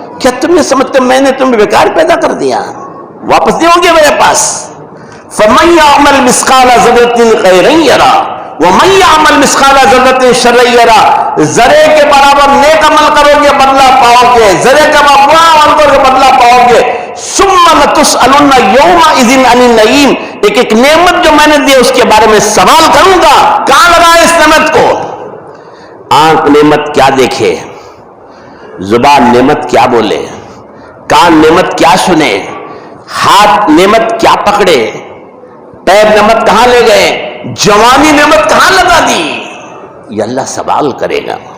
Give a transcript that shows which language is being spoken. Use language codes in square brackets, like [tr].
[ur] کیا تم یہ سمجھتے میں نے تمہیں بیکار پیدا کر دیا، واپس نہیں ہوں گے میرے پاس؟ [ar] فمن یعمل مثقال ذرۃ خیرا یرہ ومن یعمل مثقال ذرۃ شرا یرہ. [ur] ذرے کے برابر نیک عمل کرو گے بدلہ پاؤ گے، ذرے کے برابر برا عمل کرو گے بدلہ پاؤ گے. [ar] ثم لتسألن یومئذ عن النعیم. [ur] ایک ایک نعمت جو میں نے دی اس کے بارے میں سوال کروں گا. کہاں لگائے اس نعمت کو؟ آنکھ نعمت کیا دیکھے، زبان نعمت کیا بولے، کان نعمت کیا سنے، ہاتھ نعمت کیا پکڑے، پیر نعمت کہاں لے گئے، جوانی نعمت کہاں لگا دی؟ یہ اللہ سوال کرے گا.